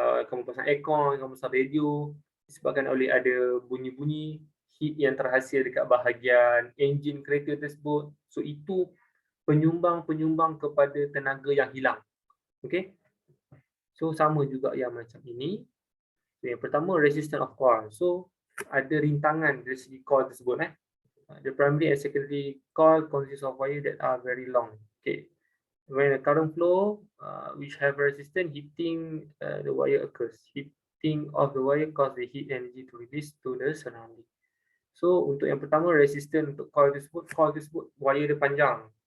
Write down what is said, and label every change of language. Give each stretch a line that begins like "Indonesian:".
Malay: Kamu pasang aircon, kamu pasang radio, disebabkan oleh ada bunyi-bunyi heat yang terhasil dekat bahagian enjin kereta tersebut. So itu penyumbang kepada tenaga yang hilang. Okey. So sama juga yang macam ini. So, yang pertama
English: resistance of coil.
Malay: So ada rintangan dari segi coil tersebut.
English: The primary and secondary coil consist of wire that are very long. Okay. When a current flow which have resistance, heating the wire occurs. Heating of the wire cause the heat energy to release to the surrounding.
Malay: So untuk yang pertama resistance untuk coil tersebut wire dia panjang.